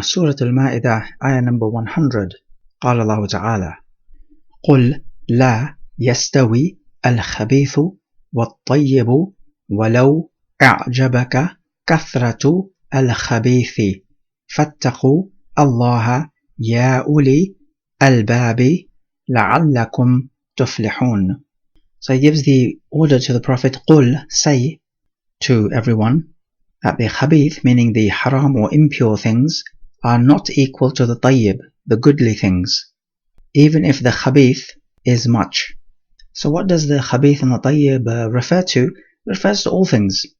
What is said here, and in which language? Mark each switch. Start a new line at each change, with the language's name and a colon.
English: سورة Al-Maa'idah, ayah number 100.
Arabic: قال الله تعالى: قل لا يستوي الخبيث والطيب ولو أعجبك كثرة الخبيث فاتقوا الله يا أولي الباب لعلكم تفلحون.
English: So he gives the order to the Prophet: قل, say to everyone that the khabith, meaning the haram or impure things, are not equal to the tayyib, the goodly things, even if the khabith is much. So what does the khabith and the tayyib refer to? It refers to all things.